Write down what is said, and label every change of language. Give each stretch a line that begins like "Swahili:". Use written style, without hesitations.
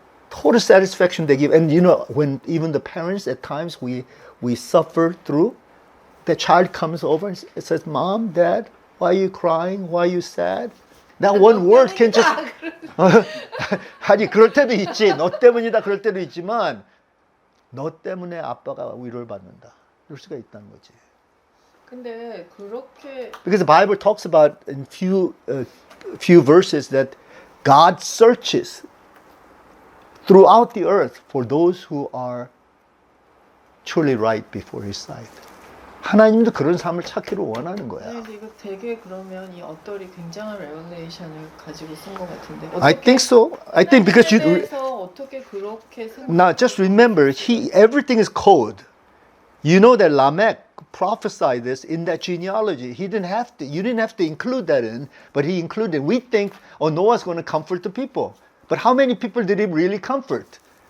English: total satisfaction they give. And you know, when even the parents at times we suffer through, the child comes over and says, "Mom, Dad, why are you crying? Why are you sad?" That one word can just
Korean: 아니 그럴 때도 있지. 너 때문이다 그럴 때도 있지만 너 때문에 아빠가 위로를 받는다. 이럴 수가 있다는 거지. 근데 그렇게
English: Because the Bible talks about in few verses that God searches throughout the earth for those who are truly right before His sight.
Korean: 하나님도 그런 삶을 찾기를 원하는 거야. 근데 이거 되게 그러면 이 어떨이 굉장한 레벨레이션을 가지고 쓴 것 같은데.
English: I think so. I think because you
Korean: 대해서 어떻게 그렇게 생각?
English: now just remember, everything is code. You know that Lamech prophesied this in that genealogy. He didn't have to. You didn't have to include that in, but he included. We think, oh, Noah's going to comfort the people, but how many people did he really comfort?